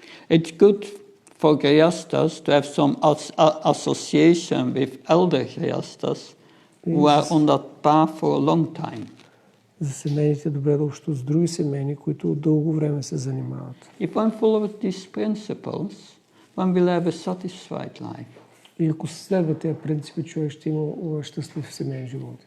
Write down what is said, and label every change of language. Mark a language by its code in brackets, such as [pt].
[en] It's good for Grihasthas to have some association with elder Grihasthas who are on that path for a long time. [bg] За семейните добре да общуват с други семейни, които дълго време се занимават. [en] If one follows these principles, one will have a satisfied life. [bg] И ако следва тези принципи, човек ще има щастлив семейен живот.